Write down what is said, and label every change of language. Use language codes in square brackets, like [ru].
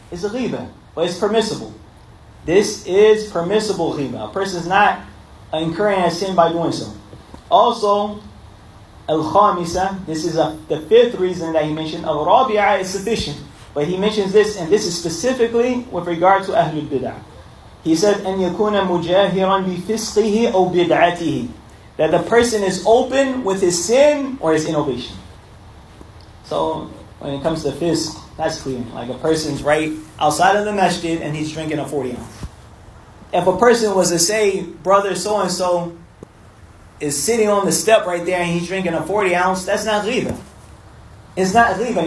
[en] It's a ghibah, but it's permissible. This is permissible ghibah. A person is not incurring a sin by doing so. Also, al-khamisa, this is the 5th reason that he mentioned. Al-rabi'a is sufficient. But he mentions this, and this is specifically with regard to Ahlul Bid'ah. He said, [ar] أَنْ يَكُونَ مُجَاهِرًا بِفِسْقِهِ أَوْ بِدْعَتِهِ. [en] That the person is open with his sin or his innovation. So, when it comes to fisq, that's clear. Like a person's right outside of the masjid and he's drinking a 40 ounce. If a person was to say, brother so-and-so is sitting on the step right there and he's drinking a 40 ounce, that's not ghibah. It's not ghibah.